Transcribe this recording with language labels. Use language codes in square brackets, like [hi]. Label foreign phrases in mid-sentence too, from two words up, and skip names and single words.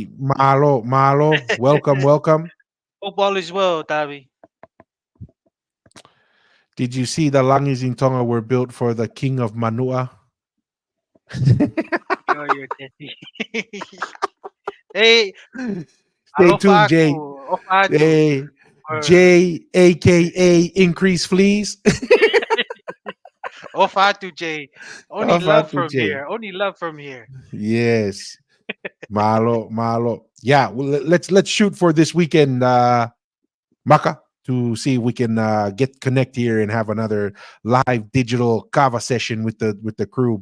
[en] Kavi, [to] Malo, Malo, [en] welcome, welcome. Hope all is well, Tavi. Did you see the langis in Tonga were built for the king of Manua? You're testy. Hey, Stay tuned, [to] alofa aku. [en] Jay. [to] Ofa tu. [en] Hey, Or Jay, aka Increase Fleas. [to] ofa tu, [en] Jay. Only love Fatu from Jay. here. Only love from here. Yes. [to] Malo, malo. [en] Yeah, well, let's shoot for this weekend, Maka, to see if we can get connect here and have another live digital Kava session with the crew.